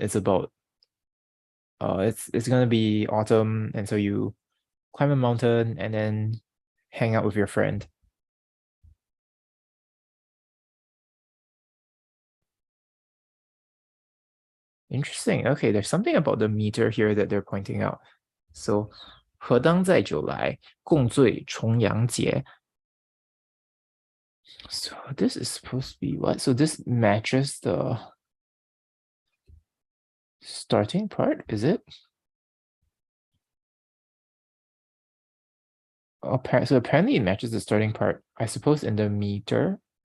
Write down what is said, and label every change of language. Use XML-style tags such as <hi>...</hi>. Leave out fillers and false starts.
<en>It's about it's gonna be autumn, and so you climb a mountain and then hang out with your friend. Interesting. Okay, there's something about the meter here that they're pointing out.</en> <zh>So, 何当在酒来，共醉重阳节.</zh> <en>So this is supposed to be what? So this matches the starting part, is it? So apparently it matches the starting part, I suppose, in the meter.</en>